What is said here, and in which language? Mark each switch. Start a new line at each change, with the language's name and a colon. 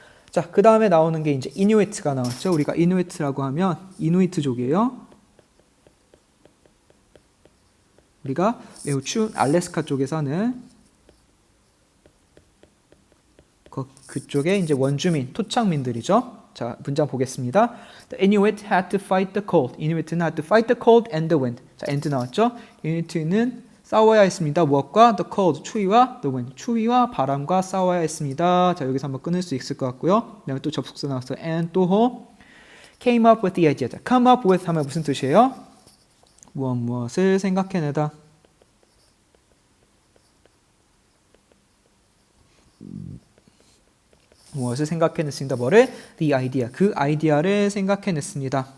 Korean: 자, 그 다음에 나오는 게 이제 이누이트가 나왔죠. 우리가 이누이트라고 하면 이누이트족이에요. 우리가 매우 추운 알래스카 쪽에 사는 그쪽에 이제 원주민, 토착민들이죠. 자, 문장 보겠습니다.
English: The Inuit had to fight the cold.
Korean: 이누이트는
English: had to fight the cold and the wind.
Korean: 자, and 나왔죠. 이누이트는 싸워야 했습니다. 무엇과?
English: The cold,
Korean: 추위와
English: the wind,
Korean: 추위와 바람과 싸워야 했습니다. 자, 여기서 한번 끊을 수 있을 것 같고요. 그다음에 또 접속사 나왔어요.
English: and
Korean: 또
English: came up with the idea.
Korean: 자, come up with 하면 무슨 뜻이에요? 무엇을 생각해내다. 무엇을 생각해냈습니다.
English: 뭐를? The idea.
Korean: 그 아이디어를 생각해냈습니다.